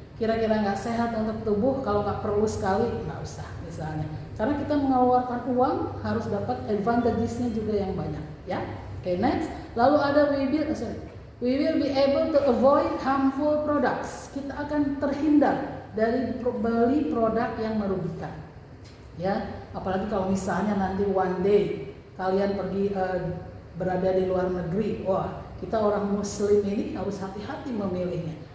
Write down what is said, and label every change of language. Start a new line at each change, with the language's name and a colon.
Indonesian: Kira-kira nggak sehat untuk tubuh, kalau nggak perlu sekali, nggak usah misalnya. Karena kita mengeluarkan uang, harus dapat advantages-nya juga yang banyak. Ya, oke, next. Lalu ada
English: we will be able to avoid harmful products.
Indonesian: Kita akan terhindar dari beli produk yang merugikan. Ya, apalagi kalau misalnya nanti
English: one day
Indonesian: kalian pergi berada di luar negeri, wah kita orang muslim ini harus hati-hati memilihnya.